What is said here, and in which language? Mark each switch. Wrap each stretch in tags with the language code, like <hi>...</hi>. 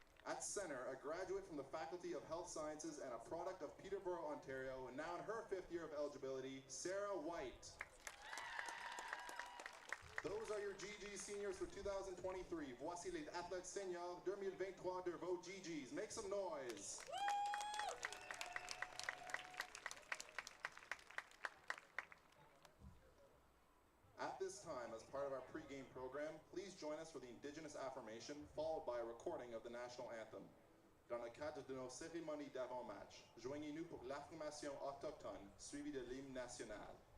<en>At center, a graduate from the Faculty of Health Sciences and a product of Peterborough, Ontario, and now in her 5th year of eligibility, Sarah White. Those are your GG seniors for 2023.</en> <fr>Voici les athlètes seniors 2023 de vos GGs.</fr> <en>Make some noise. At this time, as part of our pregame program, please join us for the Indigenous affirmation, followed by a recording of the national anthem.</en> <fr>Dans le cadre de nos cérémonies d'avant-match, joignez-nous pour l'affirmation autochtone, suivie de l'hymne national.</fr>